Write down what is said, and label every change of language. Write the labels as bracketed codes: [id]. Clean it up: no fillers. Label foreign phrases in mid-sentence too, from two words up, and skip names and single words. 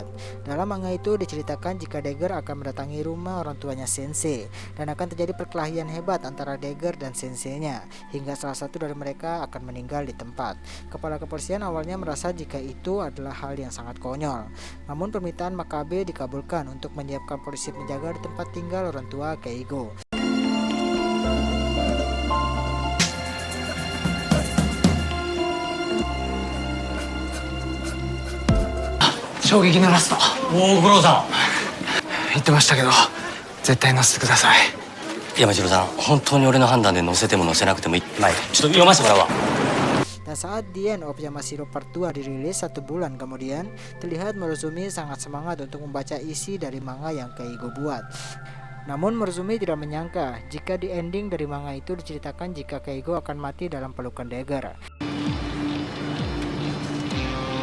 [id] Dalam manga itu diceritakan jika Dagger akan mendatangi rumah orang tuanya Sensei dan akan terjadi perkelahian hebat antara Dagger dan Sensei-nya hingga salah satu dari mereka akan meninggal di tempat. Kepala kepolisian awalnya merasa jika itu adalah hal yang sangat konyol. Namun permintaan Makabe dikabulkan untuk menyiapkan polisi penjaga di tempat tinggal orang tua Keigo. [ja] 衝撃のラスト。おお、五郎さん言ってましたけど絶対乗せてください。山城さん、本当に俺の判断で乗せても乗せなくてもいい。まあ、ちょっと読ませてもらうわ。 [id] Dan saat The End of Yamashiro Part 2 dirilis 1 bulan kemudian, terlihat Morozumi sangat semangat untuk membaca isi dari manga yang Keigo buat. Namun Morozumi tidak menyangka jika di ending dari manga itu diceritakan jika Keigo akan mati dalam pelukan Dagger.